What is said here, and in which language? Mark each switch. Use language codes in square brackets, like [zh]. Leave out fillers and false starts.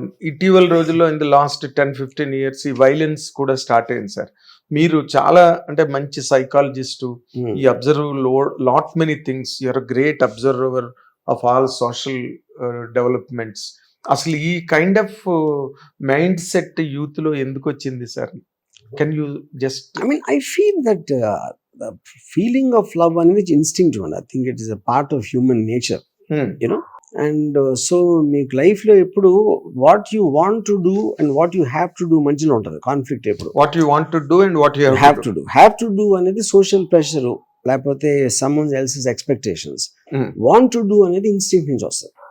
[te] ఇటీవల రోజుల్లో [en] in the last 10-15 years [te] ఈ వైలెన్స్ కూడా స్టార్ట్ అయింది సార్. మీరు చాలా అంటే మంచి సైకాలజిస్టు, [en] ఈ observe lot many things, you are great observer of all social developments. [te] అసలు ఈ [en] kind of mindset [te] youth లో ఎందుకు వచ్చింది sir? [en] Can you just I feel that the feeling of love అనేది instinctive and I think it is a part of human nature, you know. And so [te] మీకు life లో ఎప్పుడు [en] what you want to do and what you have to do [te] మధ్యలో ఉంటుంది [en] Conflict. [te] ఎప్పుడు [en] What you want to do and what you have to do అనేది social pressure లేకపోతే someone else's expectations. Want to do [te] అనేది instinct నుంచి వస్తుంది.